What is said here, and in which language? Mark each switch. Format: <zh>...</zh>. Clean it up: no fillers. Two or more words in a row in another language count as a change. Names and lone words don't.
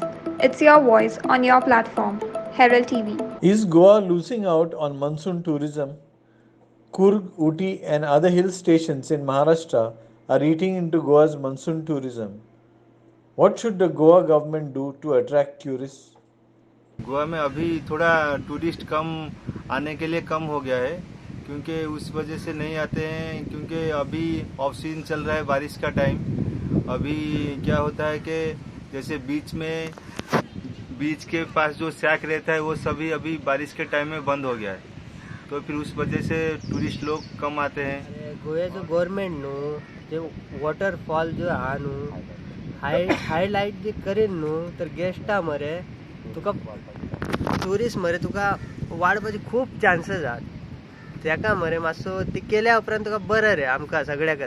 <en>It's your voice on your platform, Herald TV. Is Goa losing out on monsoon tourism? Kurg, Uti, and other hill stations in Maharashtra are eating into Goa's monsoon tourism. What should the Goa government do to attract tourists?</en> <hi>गोवा में अभी थोड़ा टूरिस्ट कम आने के लिए कम हो गया है, क्योंकि उस वजह से नहीं आते हैं, क्योंकि अभी ऑफ सीजन चल रहा है, बारिश का टाइम। अभी क्या होता है कि जैसे बीच के पास जो सैक रहता है वो सभी अभी बारिश के टाइम में बंद हो गया है, तो फिर उस वजह से टूरिस्ट लोग कम आते हैं।</hi> <kok>गोव्याचं गव्हर्नमेंट न्हू जे वॉटरफॉल जो हा न्हू हायलायट जे करेन न्हू तर गेस्टा मरे तुका टुरिस्ट मरे तुका वाडपाचे खूप चान्सेस आहात, तेका मरे मातसो ती केल्या उपरांत तुका बरं रे आमकां सगळ्याकच।</kok>